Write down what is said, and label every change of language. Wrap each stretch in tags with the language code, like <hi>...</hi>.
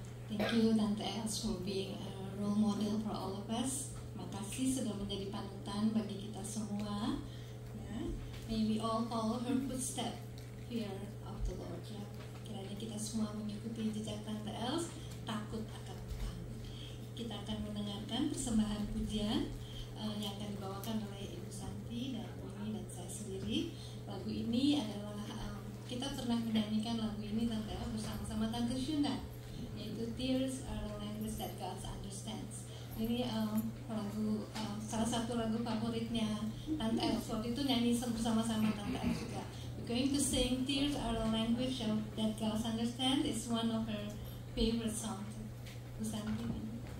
<en>Thank you, Tante Els, for being a role model for all of us.</en> <id>Makasih sudah menjadi panutan bagi kita semua. Ya.</id> <en>May we all follow her footsteps, fear of the Lord.</en> <id>Ya. Kiranya kita semua mengikuti jejak Tante Els, takut akan Tuhan. Kita akan mendengarkan persembahan pujian yang akan dibawakan oleh Ibu Santi dan Wini dan saya sendiri. Lagu ini adalah kita pernah menyanyikan lagu ini Tante Els bersama-sama Tante Shunda, yaitu Tears Are the Language That God Understands. Ini lagu salah satu lagu favoritnya Tante Els. Waktu itu nyanyi bersama-sama Tante Els juga.</id> <en>We're going to sing Tears Are the Language That God Understands. It's one of her favorite songs. Bu Santi.</en>